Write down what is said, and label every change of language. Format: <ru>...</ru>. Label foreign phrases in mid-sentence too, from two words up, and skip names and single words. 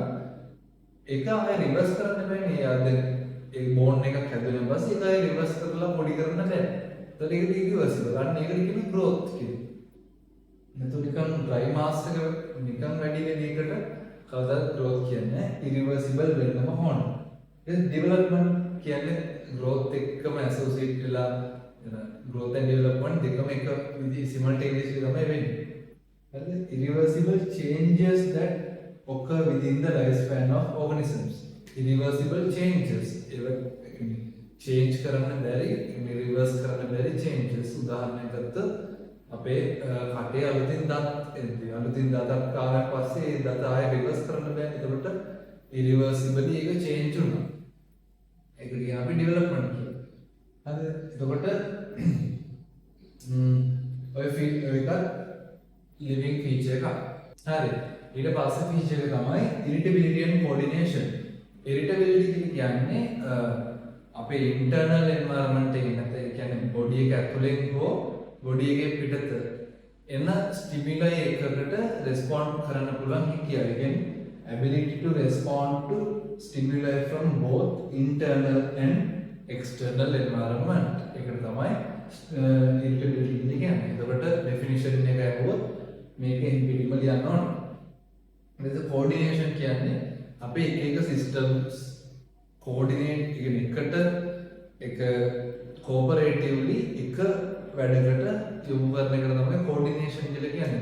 <si>ඒක ආයෙ reverse කරන්න බෑනේ. දැන් ඒ bone එකක් හැදුවෙන් පස්සේ ඒක ආයෙ reverse කරලා පොඩි කරන්න බෑ. එතකොට ඒක irreversible. අන්න ඒකට කියන්නේ growth කියලා. එතකොට නිකන්</si> <en>dry mass</en> <si>එක නිකන් වැඩි වෙන එකට කවදාවත් growth කියන්නේ irreversible වෙන්නම ඕන. ඒ development කියන්නේ growth එක්කම associate වෙලා</si> <en>growth and development</en> <si>දෙකම එක විදිහ simultaneously තමයි වෙන්නේ. හරිද?</si> <en>irreversible changes that occur within the lifespan of organisms. irreversible changes change</en> <si>කරන්න බැරි reverse කරන්න බැරි changes. උදාහරණයක් ගත්තොත් අපේ කටේ අලුතින් දත් එන්නේ. අලුතින් දතක් කාලයක් පස්සේ ඒ දත ආයෙ reverse කරන්න බෑ. ඒකට irreversibly ඒක change වුණා. ඒක කියන අපි development කියලා. හරිද? එතකොට ඔය එකත්</si> <en>living feature</en> <si>එකක්. හරි. ඊට පස්සේ feature එක තමයි</si> <en>irritability and coordination.</en> <si>irritability කියන්නේ අපේ</si> <en>internal environment</en> <si>එකේ නැත්නම් ඒ කියන්නේ body එක ඇතුලෙන් හෝ body එකේ පිටත එන stimuli එකකට respond කරන්න පුළුවන් හිතිය. ඒ කියන්නේ</si> <en>ability to respond to stimuli from both internal and external environment.</en> <si>ඒකට තමයි irritability කියන්නේ. එතකොට definition එක අහුවොත් මේකෙන් පිළිම ලියන්න ඕන. ඊට coordination කියන්නේ අපේ එක</si> <en>systems coordinate</en> <si>එකට එක cooperatively එක වැඩකට යොමු කරන එකට තමයි coordination කියලා කියන්නේ.</si>